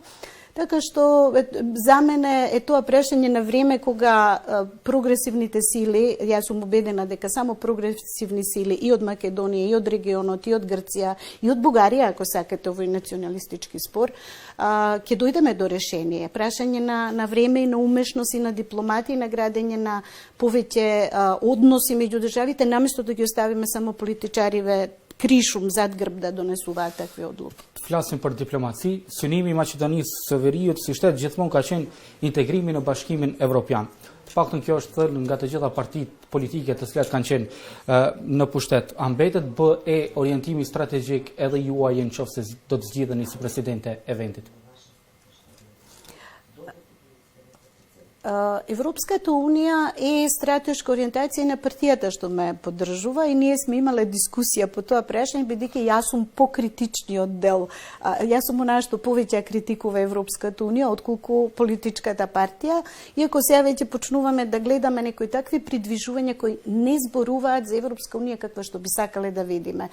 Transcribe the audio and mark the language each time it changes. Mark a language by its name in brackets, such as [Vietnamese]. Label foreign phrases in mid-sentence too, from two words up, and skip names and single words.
[Macedonian] Така што за мене е тоа прашање на време кога прогресивните сили, јас сум убедена дека само прогресивни сили и од Македонија, и од регионот, и од Грција, и од Бугарија, ако сакате овој националистички спор, ќе дојдеме до решение. Прашање на време и на умешност и на дипломатија и на градење на повеќе односи меѓу државите, наместо да ги оставиме само политичариве кришум зад грб да донесуваат такви одлуки. [Albanian] Flasim për diplomaci, synimi i Maqedonisë së Veriut si shtet gjithmonë ka qenë integrimi në Bashkimin Evropian. Të paktën kjo është thënë nga të gjitha partitë politike të cilat kanë qenë në pushtet. A mbetet BE orientimi strategjik edhe juaj nëse do të zgjidheni si presidente e vendit? [Macedonian] Европската унија е стратешка ориентација на партијата што ме поддржува и ние сме имале дискусија по тоа прашање, бидејќи јас сум покритичниот дел. Јас сум онаа што повеќе критикува Европската унија отколку политичката партија, иако сега веќе почнуваме да гледаме некои такви придвижувања кои не зборуваат за Европска унија каква што би сакале да видиме.